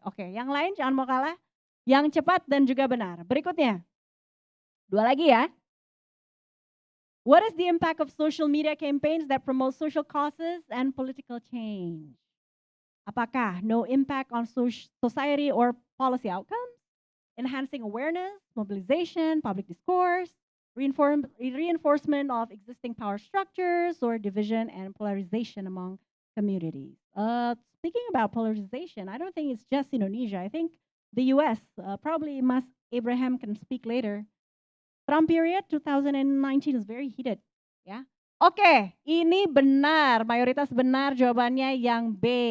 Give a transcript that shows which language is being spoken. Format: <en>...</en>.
<id>Oke, yang lain jangan mau kalah. Yang cepat dan juga benar. Berikutnya, 2 lagi ya.</id> <en>What is the impact of social media campaigns that promote social causes and political change?</en> <id>Apakah</id> <en>no impact on society or policy outcomes? Enhancing awareness, mobilization, public discourse, reinforcement of existing power structures, or division and polarization among communities? Speaking about polarization, I don't think it's just Indonesia. I think the US, probably Mas Abraham can speak later. Trump period 2019 is very heated.</en> <id>Ya, oke, ini benar, mayoritas benar jawabannya yang B.</id>